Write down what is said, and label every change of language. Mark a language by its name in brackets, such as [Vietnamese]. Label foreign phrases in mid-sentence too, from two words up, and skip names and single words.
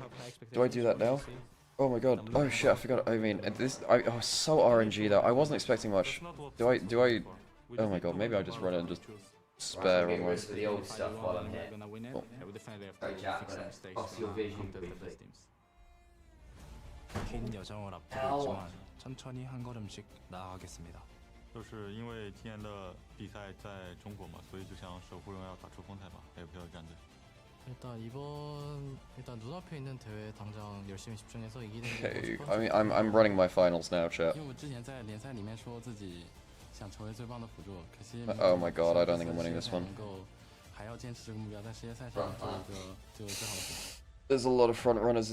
[English] Do I do that now? Oh my god. Oh shit, I forgot. I mean, oh, so RNG though. I wasn't expecting much. Do I? Oh my god, maybe I just run it and just spare Right, on get my. rid of the old stuff while I'm here. Oh. Sorry, Jack, I'm gonna off your vision briefly. [Korean] 긴 여정을 앞두고 있지만 천천히 한 걸음씩 나아가겠습니다. [Chinese] 就是因为今年的比赛在中国嘛，所以就想守护荣耀打出风采吧，还有票的战队。 [English] Okay, I'm running my finals now, chat. Oh my god, I don't think I'm winning this one. There's a lot of front runners.